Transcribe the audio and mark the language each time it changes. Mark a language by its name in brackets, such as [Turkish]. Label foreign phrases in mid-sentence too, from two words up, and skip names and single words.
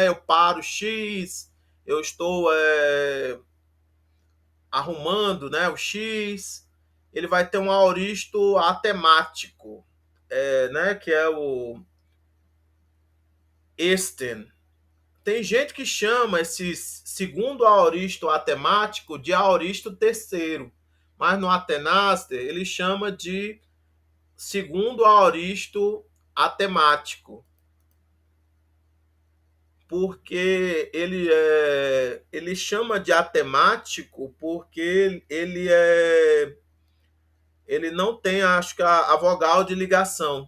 [Portuguese] Eu paro o X, eu estou arrumando, né? O X, ele vai ter um aoristo atemático, né? Que é o esten. Tem gente que chama esse segundo aoristo atemático de aoristo terceiro, mas no Atenaster ele chama de segundo aoristo atemático, porque ele chama de atemático porque ele não tem, acho que a vogal de ligação.